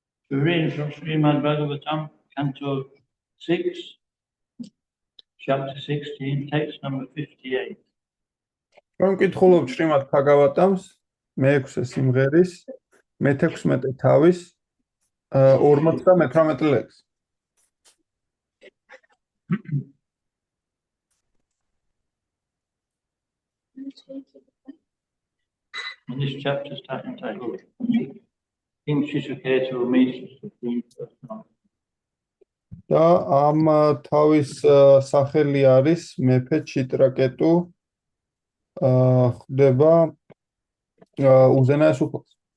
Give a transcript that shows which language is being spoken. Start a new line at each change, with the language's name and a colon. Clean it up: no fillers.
English: Reading from Srimad Bhagavatam, Canto 6, Chapter 16, text number 58.
Georgian: Რომ კითხულობ შრიმად ბჰაგავატამს მე-6 სიმღერის მე-16 თავის 58 ლექსს.
English: And this chapter is entitled King Shishiketu meets the Supreme Personality.
Georgian: და ამ თავის სახელი არის მეფე ჩიტრაკეტუ ხდება უზენაეს უფალს.